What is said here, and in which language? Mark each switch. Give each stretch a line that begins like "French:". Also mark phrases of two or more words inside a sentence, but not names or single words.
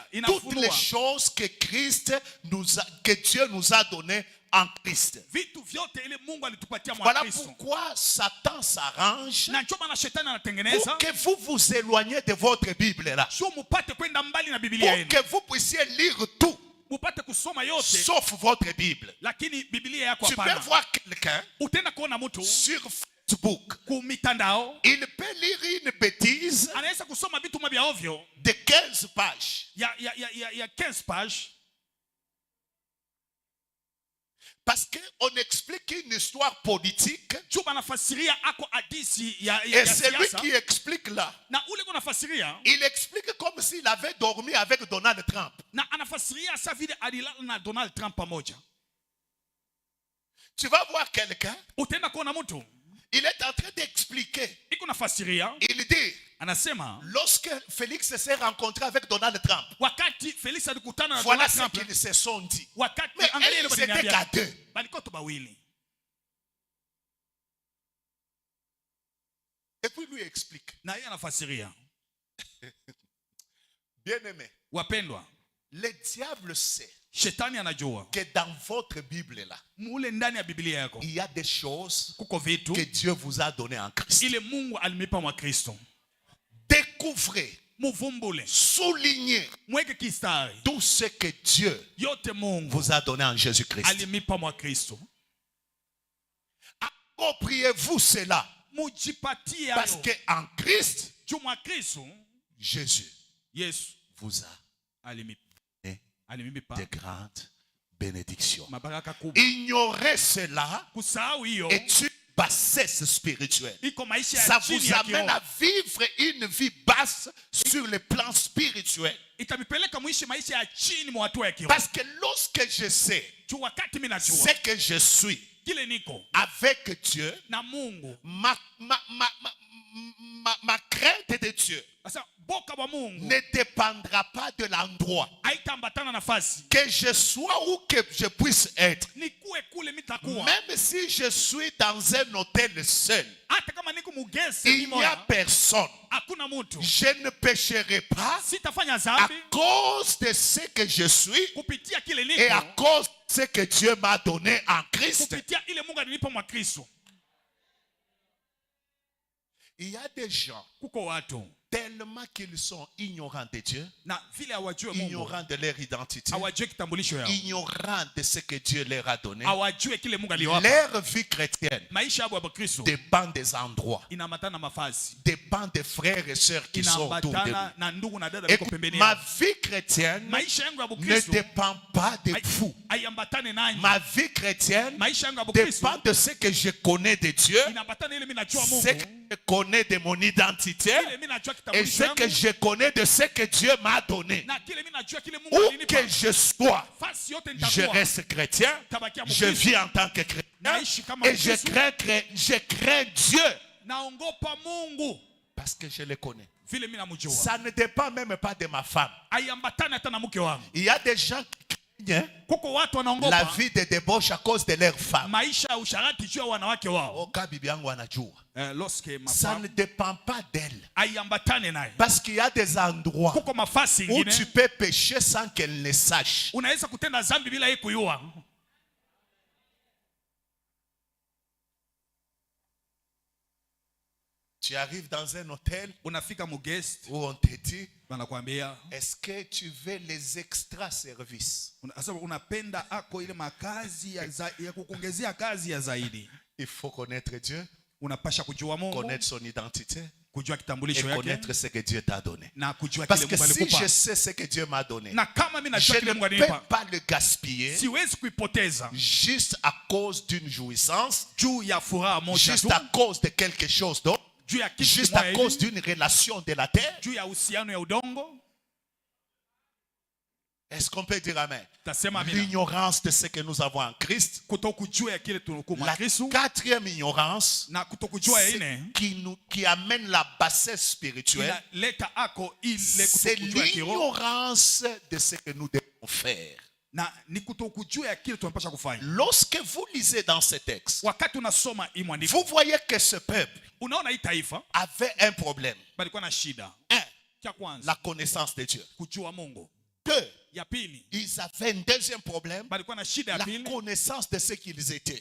French: toutes
Swahili: inafunua
French: les choses que que Dieu nous a données en Christ.
Swahili: vitu vyote ile Mungu alitupatia mwa
French: Voilà
Swahili: Kristo.
French: pourquoi Satan s'arrange
Swahili: Na ndio maana shetani
French: pour
Swahili: anatengeneza
French: que vous vous éloigniez de votre Bible là,
Swahili: sio mupate kwenda mbali na Biblia
French: pour
Swahili: yenu,
French: que vous puissiez lire tout
Swahili: mupate kusoma yote,
French: sauf votre Bible.
Swahili: lakini Biblia yako
French: Tu peux
Swahili: hapana.
French: voir quelqu'un
Swahili: Utenda kuona mtu
French: sur Facebook,
Swahili: ku mitandao
French: il peut lire une bêtise
Swahili: anaweza kusoma vitu mabya ovyo
French: de 15 pages.
Swahili: ya 15 pages,
French: Parce qu'on explique une histoire politique
Swahili: juu banafasiria ako hadisi ya
French: et c'est lui
Swahili: siasa,
French: qui explique là.
Swahili: na ule kunafasiria
French: Il explique comme s'il avait dormi avec Donald Trump.
Swahili: na anafasiria sa vile alilala na Donald Trump pamoja.
French: Tu vas voir quelqu'un,
Swahili: Utenda kuona mtu
French: il est en train d'expliquer.
Swahili: iko nafasiria,
French: Il dit,
Swahili: anasema
French: lorsque Félix s'est rencontré avec Donald Trump,
Swahili: wakati Felix alikutana na
French: voilà
Swahili: Donald
French: ce
Swahili: Trump,
French: qu'ils se sont dit.
Swahili: wakati
French: Mais
Swahili: angalia ile
French: ils étaient
Swahili: bananiambia
French: qu'à deux.
Swahili: balikuwa tu bawili,
French: Et puis lui explique.
Swahili: na yeye anafasiria.
French: Bien aimé,
Swahili: Wapendwa,
French: le diable sait
Swahili: shetani anajua
French: que dans votre Bible là,
Swahili: mule ndani ya Biblia yako
French: il y a des choses
Swahili: kuko vitu
French: que Dieu vous a données en Christ.
Swahili: ile Mungu alimipa mwa Kristo.
French: Découvrez,
Swahili: Muvumbule,
French: soulignez
Swahili: mweke kistari
French: tout ce que Dieu
Swahili: yote Mungu
French: vous a donné en Jésus-Christ.
Swahili: alimipa mwa Kristo.
French: Appropriez-vous cela.
Swahili: Mujipatie
French: Parce
Swahili: hayo
French: qu'en Christ,
Swahili: juu mwa Kristo
French: Jésus
Swahili: Yesu
French: vous a
Swahili: alimipa
French: de grandes bénédictions.
Swahili: mabaraka kubwa.
French: Ignorer cela
Swahili: Kusahau hiyo
French: est une bassesse spirituelle.
Swahili: iko maisha
French: Ça
Swahili: ya chini
French: vous
Swahili: ya
French: amène
Swahili: kiroho,
French: à vivre une vie basse sur le plan spirituel.
Swahili: itamipeleka muishi maisha ya chini mwa hatua ya kiroho.
French: Parce que lorsque je sais
Swahili: Juu wakati mimi najua
French: ce que je suis
Swahili: kile niko
French: avec Dieu,
Swahili: na Mungu,
French: ma crainte de Dieu
Swahili: sasa boka wa Mungu
French: ne dépendra pas de l'endroit.
Swahili: haitambatana nafasi,
French: Que je sois où que je puisse être.
Swahili: nikuwe kule mitakuwa,
French: Même si je suis dans un hôtel seul,
Swahili: hata kama niko mugese
French: il n'y a
Swahili: mimoja,
French: personne.
Swahili: hakuna mtu,
French: Je ne pécherai pas
Swahili: sitafanya
French: à
Swahili: dhambi
French: cause de ce que je suis
Swahili: kupitia kile
French: et à
Swahili: niko,
French: cause de ce que Dieu m'a donné en Christ.
Swahili: kupitia ile Mungu alinipa mwa Kristo.
French: Il y a des gens,
Swahili: Kuko watu
French: tellement qu'ils sont ignorants de Dieu,
Swahili: na vile hawajue Mungu,
French: ignorants de leur identité,
Swahili: hawajue kitambulisho yao,
French: ignorants de ce que Dieu leur a donné,
Swahili: hawajue kile Mungu aliwapa.
French: leur vie chrétienne
Swahili: Maisha yao ya Kristo
French: dépend des endroits,
Swahili: inaambatana na mafasi,
French: dépend des frères et sœurs qui sont autour de nous.
Swahili: inaambatana na ndugu na dada
French: Et
Swahili: wako pembeni
French: ma
Swahili: yao.
French: vie chrétienne
Swahili: Maisha yangu ya
French: ne
Swahili: Kristo
French: dépend pas de vous.
Swahili: haiambatane nanyi.
French: Ma vie chrétienne
Swahili: Maisha yangu ya Kristo
French: dépend de ce que je connais de Dieu,
Swahili: inaambatana ile mimi najua
French: ce
Swahili: Mungu,
French: que je connais de mon identité
Swahili: ile mimi najua
French: et
Swahili: kitambulisho
French: ce que
Swahili: yangu,
French: je connais de ce que Dieu m'a donné.
Swahili: na kile mimi najua kile Mungu
French: Où
Swahili: alinipa.
French: que je sois,
Swahili: Fasi yote
French: je
Swahili: nitakuwa
French: reste chrétien,
Swahili: tabakia
French: je
Swahili: Mkristo,
French: vis en tant que chrétien
Swahili: naishi kama
French: et je
Swahili: Mkristo,
French: crains Dieu
Swahili: naongopa Mungu
French: parce que je le connais.
Swahili: vile mimi namjua.
French: Ça ne dépend même pas de ma femme.
Swahili: Haiambatani hata na mke wangu.
French: Il y a des gens qui craignent
Swahili: Kuko watu
French: la
Swahili: wanaongopa
French: vie de débauche à cause de leur femme.
Swahili: maisha ya usharati juu ya wanawake wao. Oka bibi yangu anajua.
French: Lorsque Ça ne dépend pas d'elle.
Swahili: haiambatane naye.
French: Parce qu'il y a des endroits
Swahili: Kuko mafasi
French: où
Swahili: ingine
French: tu peux pécher sans qu'elle le sache.
Swahili: unaweza kutenda dhambi bila yeye kujua.
French: Tu arrives dans un hôtel
Swahili: Unafika mu guest
French: où on te dit,
Swahili: wanakuambia
French: est-ce que tu veux les extra services?
Swahili: sasa unapenda ako ile makazi ya kukuongezea kazi ya zaidi.
French: Il faut connaître Dieu.
Swahili: unapasha kujua Mungu,
French: connaître son identité
Swahili: kujua
French: et
Swahili: kitambulisho yake
French: connaître ce que Dieu t'a donné.
Swahili: na kujua
French: Parce
Swahili: kile
French: que
Swahili: Mungu
French: si
Swahili: alikupa.
French: je sais ce que Dieu m'a donné,
Swahili: Na kama mimi
French: je
Swahili: najua kile
French: ne
Swahili: Mungu
French: peux
Swahili: alinipa,
French: pas le gaspiller
Swahili: siwezi kuipoteza
French: juste à cause d'une jouissance,
Swahili: juu ya furaha moja
French: juste
Swahili: tu,
French: à cause de quelque chose d'autre,
Swahili: juu ya kitu
French: juste à
Swahili: kimoja
French: cause
Swahili: hivi,
French: d'une relation de la terre.
Swahili: juu ya uhusiano ya udongo.
French: Est-ce qu'on peut dire amen?
Swahili: Tasema amina.
French: L'ignorance de ce que nous avons en Christ.
Swahili: Kutokujua ya kile tunakuwa
French: La
Swahili: Kristo,
French: quatrième ignorance,
Swahili: na kutokujua ya
French: c'est
Swahili: ine
French: qui amène la bassesse spirituelle,
Swahili: inaleta ako ile
French: c'est
Swahili: kutokujua ya kiroho,
French: l'ignorance de ce que nous devons faire.
Swahili: na ni kutokujua ya kile tunapaswa kufanya.
French: Lorsque vous lisez dans ce texte,
Swahili: Wakati unasoma hii mwandiko,
French: vous voyez que ce peuple
Swahili: unaona hii taifa
French: avait un problème.
Swahili: balikuwa na shida.
French: Un,
Swahili: Cha kwanza,
French: la connaissance de Dieu.
Swahili: kujua Mungu.
French: Deux,
Swahili: Ya pili,
French: ils avaient un deuxième problème,
Swahili: balikuwa na shida ya
French: la
Swahili: pili,
French: connaissance de ce qu'ils étaient.